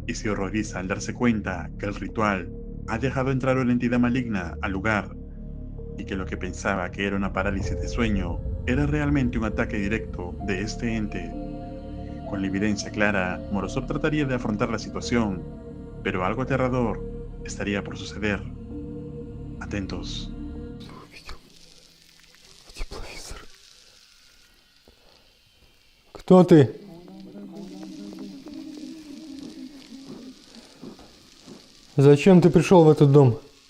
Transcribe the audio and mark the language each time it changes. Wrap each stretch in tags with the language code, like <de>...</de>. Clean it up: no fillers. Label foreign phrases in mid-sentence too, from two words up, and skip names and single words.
<es>y se horroriza al darse cuenta que el ritual ha dejado entrar una entidad maligna al lugar y que lo que pensaba que era una parálisis de sueño era realmente un ataque directo de este ente. Con la evidencia clara, Morozov trataría de afrontar la situación, pero algo aterrador estaría por suceder. Atentos.</es> <ru>Тепловизор. Кто ты? Зачем ты пришел в этот дом?</ru>